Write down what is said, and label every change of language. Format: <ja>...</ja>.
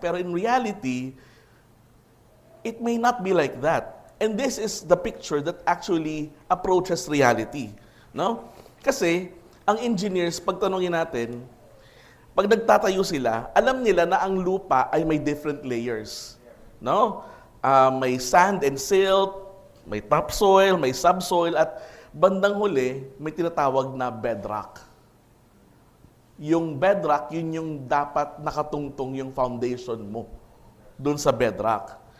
<tl>Pero</tl> <en>in reality, it may not be like that. And this is the picture that actually approaches reality. No?</en> <tl>Kasi, ang engineers, pagtanongin natin, pag nagtatayo sila, alam nila na ang lupa ay may</tl> <en>different layers.</en> <tl>No? May</tl> <en>sand and silt,</en> <tl>may topsoil, may subsoil, at bandang huli, may tinatawag na bedrock. Yung bedrock, yun yung dapat nakatungtong yung foundation mo dun sa bedrock.</tl>